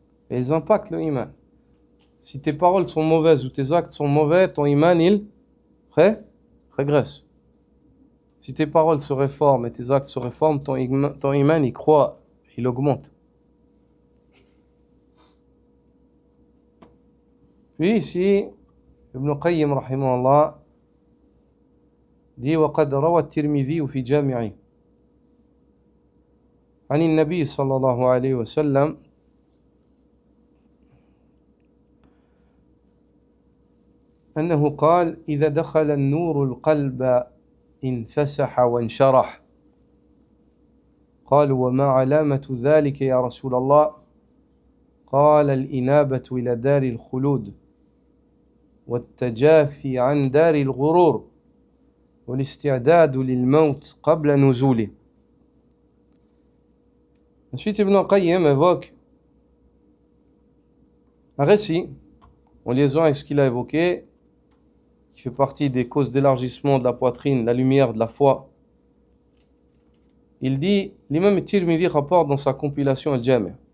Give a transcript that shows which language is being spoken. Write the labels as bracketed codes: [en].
[fr] Et ils impactent le iman. Si tes paroles sont mauvaises ou tes actes sont mauvais, ton iman, il régresse. Si tes paroles se réforment et tes actes se réforment, ton iman, il croît, il augmente. Puis ici, Ibn Qayyim rahimahullah dit [ar] وقد روى الترمذي في جامعه عن النبي صلى الله عليه وسلم أنه قال إذا دخل النور القلب انفسح وانشرح قالوا وما علامة ذلك يا رسول الله قال الإنابة إلى دار الخلود والتجافي عن دار الغرور والاستعداد للموت قبل نزوله. [fr] Ensuite, Ibn Qayyim évoque un récit en liaison avec ce qu'il a évoqué, qui fait partie des causes d'élargissement de la poitrine, la lumière de la foi. Il dit, l'imam Tirmidhi rapporte dans sa compilation Al-Jami'.